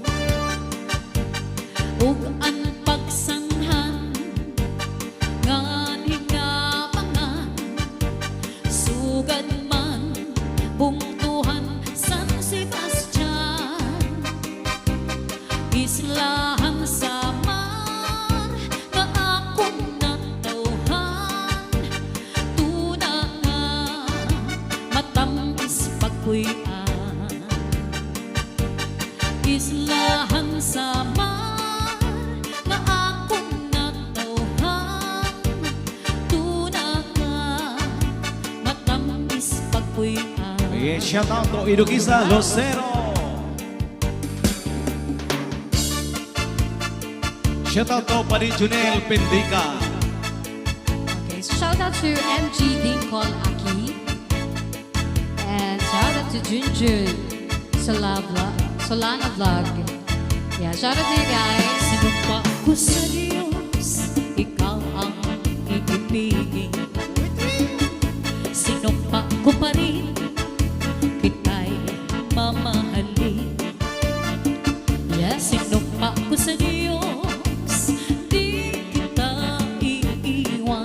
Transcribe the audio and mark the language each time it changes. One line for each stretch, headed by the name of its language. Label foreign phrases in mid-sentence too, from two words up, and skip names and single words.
Waray: ug an Pagsanhan, ngan hinapangan, sugad man, bungtuhan, San Sebastian, Islahan Samar, nga akong natawhan, tuna nga, matamis pagkuyan. Islahan Samar, nga akong natawhan, tuna nga, matamis pagkuyan.
English: Yes, shout out to Iduquisa, Lucero. Shout out to Pani Junel Pendica. Okay, so shout out to MG Dinkol Aki. And shout out to Junjun Solana Vlog. Yeah, shout out to you guys.
Filipino: Sinumpa ko sa Diyos, ikaw ang ibibigin. Sinumpa ko pa rin, kita'y mamahalin.
English: Yes.
Filipino: Sinumpa ko sa Diyos, di kita iiwan.